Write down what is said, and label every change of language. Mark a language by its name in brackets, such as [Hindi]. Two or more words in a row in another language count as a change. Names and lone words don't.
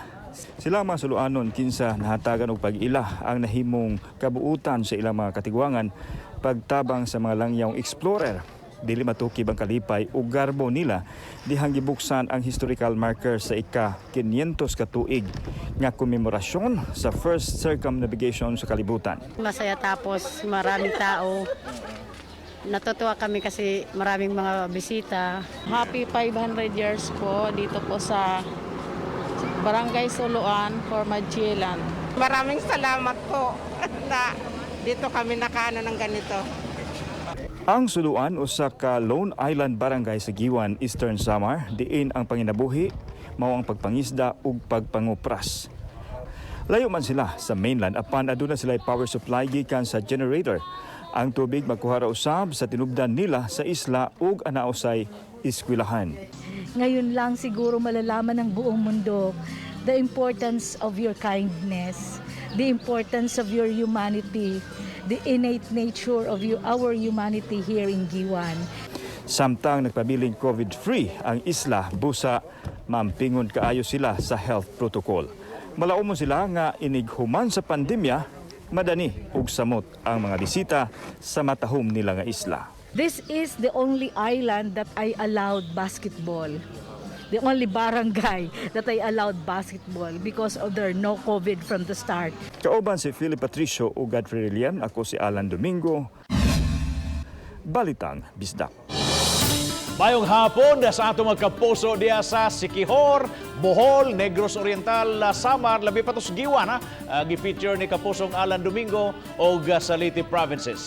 [Cebuano] Sila mga Suluanon kinsa nahatagan og pag-ila ang nahimong kabuutan sa ilang mga katigwangan pagtabang sa mga langyawng explorer. Dili matukib ang kalipay ug garbo nila dihang gibuksan ang [English] historical marker [Cebuano] sa ika-500 ka tuig nga komemorasyon sa [English] first circumnavigation [Cebuano] sa kalibutan. [Filipino] Masaya tapos maraming tao. Natutuwa kami kasi maraming mga bisita. [English] Happy 500 years [Filipino] po dito po sa Barangay Suluan for Magellan. Maraming salamat po na dito kami nakaano ng ganito. [Cebuano] Ang Suluan usa ka [English] lone island barangay [Cebuano] sa Giwan, Eastern Samar, diin ang panginabuhi mao ang pagpangisda ug pagpangupras. Layo man sila sa mainland apan aduna sila [English] power supply [Cebuano] gikan sa generator. Ang tubig makuha ra usab sa tinubdan nila sa isla ug anausay eskwelahan. [Filipino] Ngayon lang siguro malalaman ng buong mundo [English] the importance of your kindness, the importance of your humanity, the innate nature of our humanity here in Giwan. [Cebuano] Samtang nagpabiling COVID-free ang isla, busa maampingon kaayo sila sa [English] health protocol. [Cebuano] Malaumon sila nga inighuman sa pandemya, madani ug samot ang mga bisita sa matahom nila nga isla. [English] This is the only island that I allowed basketball. The only barangay that I allowed basketball because of their no COVID from the start. [Cebuano] Kauban si Philip Patricio ug Godfrey Relian, ako si Alan Domingo. Balitang Bisdak. Mayong hapon sa atong magkapuso diya sa Siquijor, Bohol, Negros Oriental, Samar, labi pa to sa Giwan, gi-feature ni Kapusong Alan Domingo o Saliti Provinces.